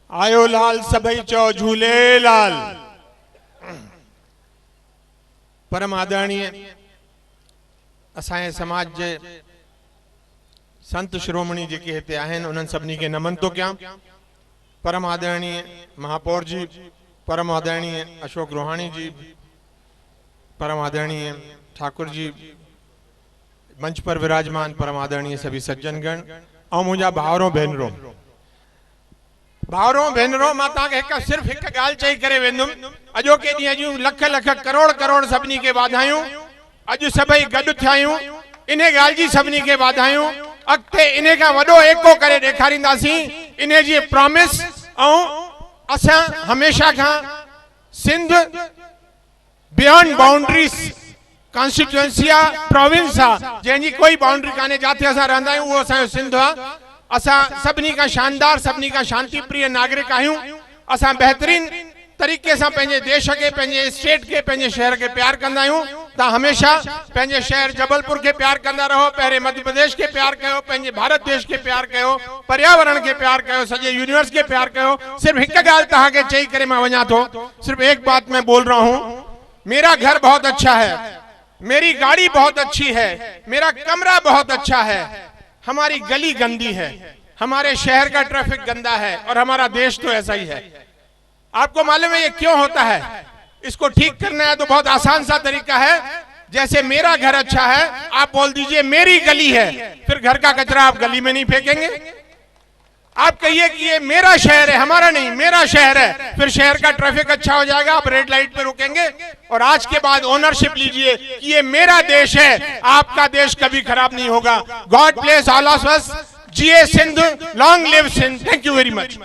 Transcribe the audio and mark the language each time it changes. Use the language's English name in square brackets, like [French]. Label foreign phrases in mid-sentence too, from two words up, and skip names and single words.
[Sindhi] आयो लाल सभई चो झूलेलाल। परम आदरणीय असांजे समाज जे संत शिरोमणी जेके हिते आहिनि उन्हनि सभिनी खे नमन तो कयां। [Hindi] परम आदरणीय महापौर जी, परम आदरणीय अशोक रोहाणी जी, परम आदरणीय ठाकुर जी, मंच पर विराजमान परम आदरणीय सभी सज्जनगण और [Sindhi] मुझा भावरों भेनरों मां तव्हांखे सिर्फ़ एक गाल चई करे वेंदुमि। अॼोके ॾींहं जूं लख लख करोड़ करोड़ सभिनी खे वाधायूं। अॼु सभई गॾु थिया आहियूं, इन ॻाल्हि जी सभिनी खे वाधायूं। अॻिते इन खां वॾो एको करे ॾेखारींदासीं, इन जी प्रॉमिस। ऐं असां हमेशा खां सिंध [English] beyond boundaries constituency [Sindhi] आहे, प्रोविंस आहे, जंहिंजी कोई बाउंड्री कान्हे। जिथे असां रहंदा आहियूं उहो असांजो सिंध आहे। असां सभिनी खां शानदार, सभिनी खां शांति प्रिय नागरिक आहियूं। असां बेहतरीन तरीक़े सां पंहिंजे देश के, पंहिंजे स्टेट के, पंहिंजे शहर के प्यार कंदा आहियूं। तव्हां हमेशा पंहिंजे शहर जबलपुर के प्यार कंदा रहो, पहिरें मध्य प्रदेश के प्यार कयो, पंहिंजे भारत देश के प्यार कयो, पर्यावरण के प्यार कयो, सॼे यूनिवर्स के प्यार कयो। सिर्फ एक ॻाल्हि तव्हांखे चई करे मां वञा थो। [Hindi] सिर्फ एक बात मैं बोल रहा हूं, मेरा घर बहुत अच्छा है, मेरी गाड़ी बहुत अच्छी है, मेरा कमरा बहुत अच्छा है, हमारी गली गंदी है, हमारे शहर का ट्रैफिक गंदा है, और हमारा देश तो ऐसा ही है। आपको मालूम है ये क्यों होता है? इसको ठीक करना है तो बहुत आसान सा तरीका है। जैसे मेरा घर अच्छा है, आप बोल दीजिए मेरी गली है, फिर घर का कचरा आप गली में नहीं फेंकेंगे। आप कहिए कि ये मेरा शहर है, हमारा नहीं, मेरा शहर है, फिर शहर का ट्रैफिक अच्छा हो जाएगा, आप [English] red light [Hindi] पे रुकेंगे। और आज के बाद ओनरशिप लीजिए कि ये मेरा देश है, आपका देश कभी खराब नहीं होगा। [English] God bless all of us. [Sindhi] जिए सिंध, [English] Long live Sindh. Thank you very much.